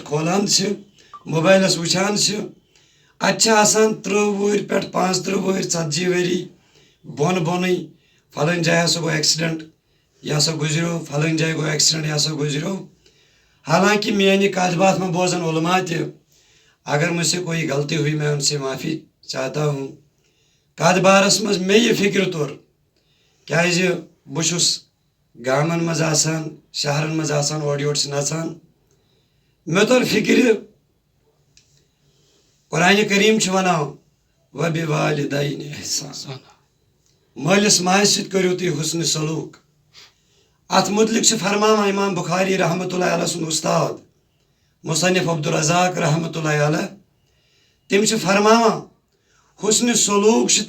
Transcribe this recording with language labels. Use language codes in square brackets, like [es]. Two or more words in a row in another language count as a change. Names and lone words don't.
[ks] کھولان چھِ موبایلس وٕچھان چھِ اتہِ چھِ آسان 30 وُہٕرۍ پٮ۪ٹھ 35 وُہٕرۍ 40 ؤری بۄن بۄنٕے فلٲنۍ جایہِ ہسا گوٚو ایکسیڈنٹ یہِ ہسا گُزریو فلٲنۍ جایہِ گوٚو ایکسیڈنٹ یہِ ہسا گُزریو حالانکہِ میانہِ کتھ باتھ میں بوزن علما تہِ [ur] اگر مجھ سے کوئی غلطی ہوئی میں ان سے معافی چاہتا ہوں [ks] کتھ بارس منٛز مےٚ یہِ فکرِ توٚر کیازِ بہٕ چھُس گامن منٛز آسان شہرن منٛز آسان اورٕ یورٕ چھِ نژان مےٚ توٚر فکرِ قرآنِ کریم چھُ ونان [ar] وبِوالِدَیْنِ احسان [ks] مٲلِس ماجہِ سۭتۍ کٔرِو تُہۍ حُسنِ سلوٗک اتھ متعلق چھِ فرماوان امام بخاری [ar] رحمتہ اللہ علیہ [ks] سُنٛد استاد مصنف عبدالرزاق [ar] رحمتہ اللہ علیہ [ks] تِم چھِ فرماوان حُسنِ سلوٗک چھُ